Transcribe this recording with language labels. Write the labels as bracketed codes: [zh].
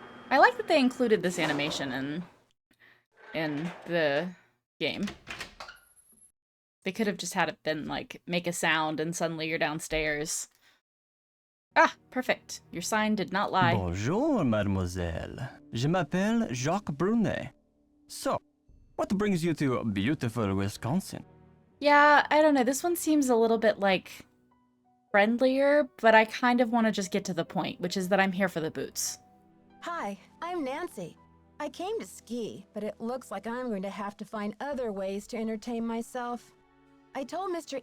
[en] I like that they included this animation in the game. They could have just had it been like, make a sound and suddenly you're downstairs. Ah, perfect. Your sign did not lie. [fr] Bonjour, mademoiselle. Je m'appelle Jacques Brunet. [en] So, what brings you to beautiful Wisconsin? Yeah, I don't know. This one seems a little bit, like, friendlier, but I kind of want to just get to the point, which is that I'm here for the boots. Hi, I'm Nancy. I came to ski, but it looks like I'm going to have to find other ways to entertain myself. I told Mr.